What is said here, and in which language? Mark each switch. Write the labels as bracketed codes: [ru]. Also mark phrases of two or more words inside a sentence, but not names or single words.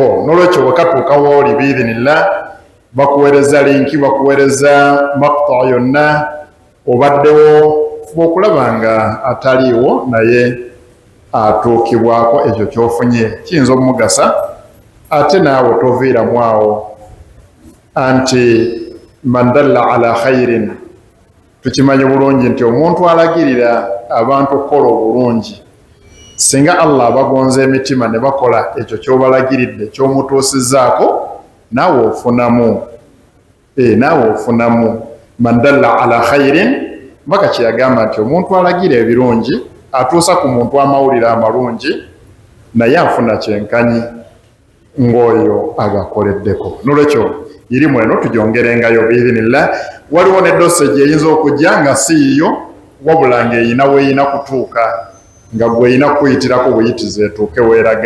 [lg] N'olwekyo bwekatuuka wooli biidhinillah bakuweereza linki, bakuweereza maqta yonna, obaddewo fuba okulaba nga ataliiwo naye atuukibwako ekyo ky'ofunye, kiyinza omugasa ate naawe toviiramu awo. [ar] إن من دل على خير, [lg] tukimanyi bulungi nti omuntu alagirira abantu okukola obulungi, singa Allah abagonza emitima ne bakola ekyo ky'obalagiridde ky'omutuusizzaako, naawe ofunamu. Naawe ofunamu. [ar] من دل على خير, [lg] mpaka kyeyagamba nti omuntu alagira ebirungi atuusa ku muntu amawulire amalungi, naye afuna kyenkanyi ng'oyo agakoleddeko. N'olwekyo irimu eno tugyongerengayo biidhinillah. Waliwo ne dosage eyinza okujja nga siiyo, wabula ng'eyina weeyina kutuuka, nga gweyina kuyitirako buyitizi etuuke weeraga.